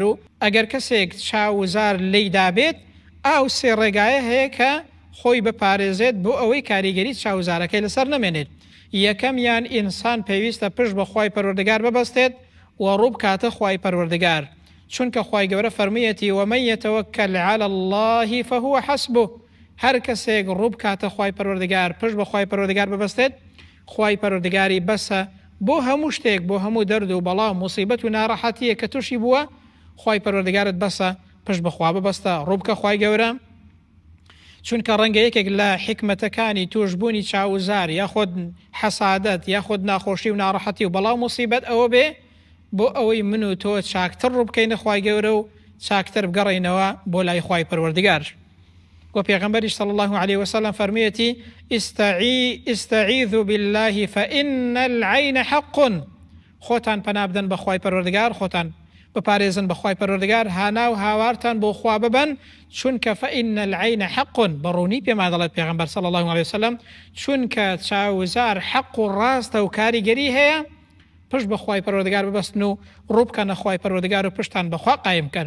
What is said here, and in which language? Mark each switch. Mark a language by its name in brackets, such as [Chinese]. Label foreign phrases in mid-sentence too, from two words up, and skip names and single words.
[Central Kurdish] و ئەگەر کەسێک چاوزار لێی دابێت ئاو سێ ڕێگایە هەیە کە خۆی بپارێزێت بۆ ئەوەی کاریگەری چاوزارەکەی لەسەر نەمێنێت. یەکەمیان ئینسان پێویستە پشت بە خوای پەروەردگار ببەستێت و ڕوو بکاتە خوای پەروەردگار، چونکە خوای گەورە فەرموویەتی [Arabic] ومن يتوکل علی الله فهو حسبه. [Central Kurdish] هەر کەسێک ڕوو بکاتە خوای پەروەردگار، پشت بە خوای پەروەردگار ببەستێت، خوای پەروەردگاری بەسە بۆ هەموو شتێک، بۆ هەموو دەرد و بەڵا و موسیبەت و ناڕەحەتیە کە تووشی بووە، خوای پەروەردگارت بەسە پشت بەخوا ببەستە، ڕوو بکە خوای گەورە. چونکە ڕەنگە یەکێک لە حکمەتەکانی توشبوونی چاوزار یاخود حەسادەت یاخود ناخۆشی و ناڕەحەتی و بەڵا و موسیبەت ئەوە بێ بۆ ئەوەی من و تۆ چاکتر ڕوو بکەینە خوای گەورە و چاکتر بگەڕێینەوە بۆ لای خوای پەروەردگار. و پێغەمبەریش [Arabic] صلی الله عليه وسلم [Central Kurdish] فەرموویەتی [Arabic] استعیذوا بالله فإن العین حق. [Central Kurdish] خۆتان پەنا بدەن بە خوای پەروەردگار، خۆتان بپارێزن بە خوای پەروەردگار، هانا و هاوارتان بۆ خوا ببەن، چونکە [Arabic] فإن العین حق. [Central Kurdish] بەڕوونی پێما دەڵێت پێغەمبەر [Arabic] صلی الله عليه وسلم، [Central Kurdish] چونکە چاوزار حق و ڕاستە و کاریگەری هەیە، پشت بە خوای پەروەردگار ببەستن و ڕوو بکەنە خوای پەروەردگار و پشتان بەخوا قایم بکەن.